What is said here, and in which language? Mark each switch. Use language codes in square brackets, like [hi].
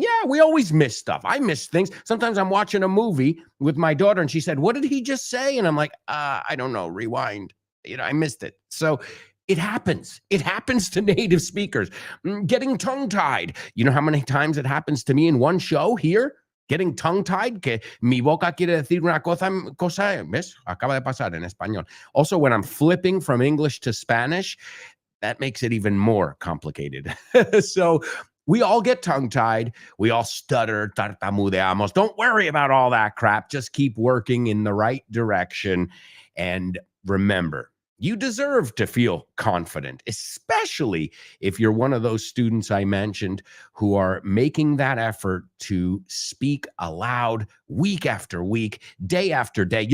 [en] Yeah, we always miss stuff. I miss things. Sometimes I'm watching a movie with my daughter and she said, "What did he just say?" And I'm like, I don't know, rewind. I missed it. So it happens. It happens to native speakers. Getting tongue-tied. You know how many times it happens to me in one show here? Getting tongue-tied, [es] que mi boca quiere decir una cosa, ¿ves? Acaba de pasar en español. [en] Also, when I'm flipping from English to Spanish, that makes it even more complicated. So we all get tongue-tied. We all stutter, [es] tartamudeamos. [en] Don't worry about all that crap. Just keep working in the right direction. And remember, you deserve to feel confident, especially if you're one of those students I mentioned who are making that effort to speak aloud week after week, day after day.